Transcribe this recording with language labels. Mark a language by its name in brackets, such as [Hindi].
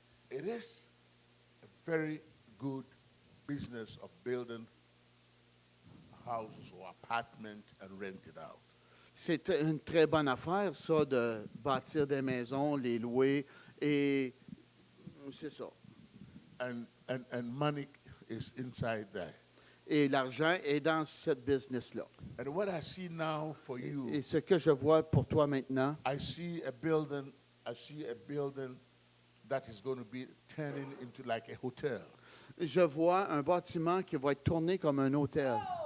[English] It is a very good business of building houses or apartments and rent it out. [French] C'est une très bonne affaire, ça, de bâtir des maisons, les louer, et c'est ça. [English] And money is inside there. [French] Et l'argent est dans cette business-là. [English] And what I see now for you, [French] Et ce que je vois pour toi maintenant, [English] I see a building that is going to be turning into like a hotel. [French] je vois un bâtiment qui va être tourné comme un hôtel.